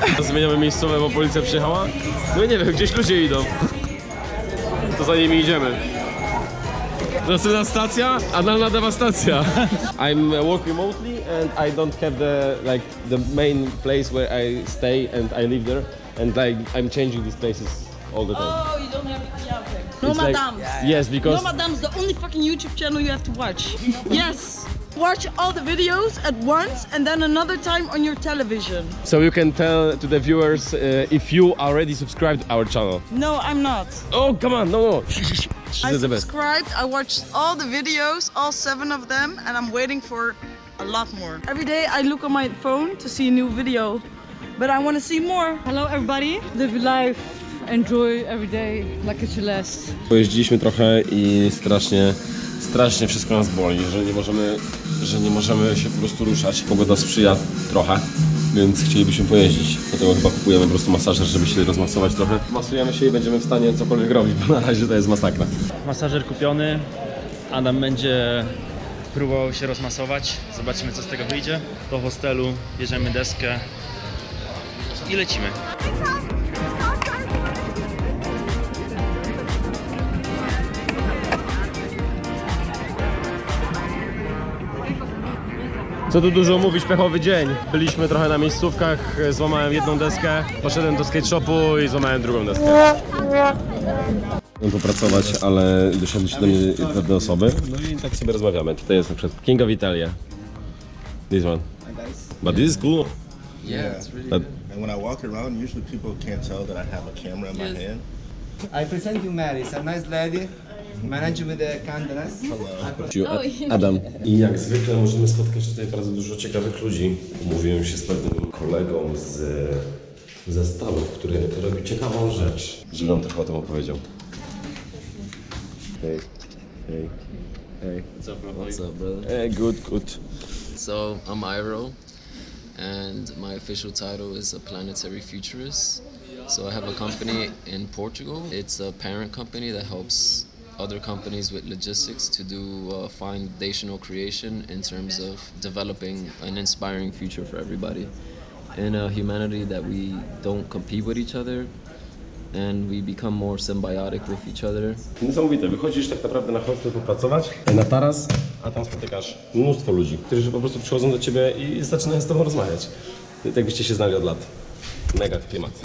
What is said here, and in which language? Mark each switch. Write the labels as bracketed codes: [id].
[pl] Zmieniamy miejscowe, bo policja przyjechała. No i nie wiem, gdzieś ludzie idą. To za nimi idziemy. Następna stacja, analna dewastacja. [en] I'm work remotely and I don't have the main place where I stay and I live there and I'm changing these places all the time. Oh, you don't have yeah, okay. It's like- Nomadams. Yes, because Nomadams, the only fucking YouTube channel you have to watch. Yes. watch all the videos at once and then another time on your television. So you can tell to the viewers if you already subscribed our channel. No, I'm not. Oh, come on, no. I subscribed, I watched all the videos, all 7 of them, and I'm waiting for a lot more. Every day I look on my phone to see a new video, but I want to see more. Hello everybody, live your life, enjoy every day like it's your last. [pl] Pojeździliśmy trochę i strasznie wszystko nas boli, że nie możemy się po prostu ruszać. Pogoda sprzyja trochę, więc chcielibyśmy pojeździć. Dlatego chyba kupujemy po prostu masażer, żeby się rozmasować trochę. Masujemy się i będziemy w stanie cokolwiek robić, bo na razie to jest masakra. Masażer kupiony. Adam będzie próbował się rozmasować. Zobaczymy, co z tego wyjdzie. Do hostelu bierzemy deskę i lecimy. Co tu dużo mówić, pechowy dzień. Byliśmy trochę na miejscówkach, złamałem jedną deskę, poszedłem do skate shopu i złamałem drugą deskę. Chcę popracować, ale doszedły się do mnie pewne osoby, no i tak sobie rozmawiamy. Tutaj jest na przykład King of Italia. [en] This one. But this is cool. Yeah, it's really good. And when I walk around, usually people can't tell that I have a camera in my hand. I present you Mary, it's a nice lady, managed with the kindness. Adam. [pl] I jak zwykle możemy spotkać tutaj bardzo dużo ciekawych ludzi. Umówiłem się z pewnym kolegą ze Stanów, który robi ciekawą rzecz, żeby nam trochę o tym opowiedział. [en] Hey. What's up, brother? Hey, good. So, I'm Iro, and my official title is a planetary futurist. So I have a company in Portugal. It's a parent company that helps other companies with logistics to do foundational creation in terms of developing an inspiring future for everybody. In a humanity that we don't compete with each other, and we become more symbiotic with each other. [pl] Niesamowite, wychodzisz tak naprawdę na hostel popracować, na taras, a tam spotykasz mnóstwo ludzi, którzy po prostu przychodzą do ciebie i zaczynają z tobą rozmawiać. Tak byście się znali od lat. Mega klimat.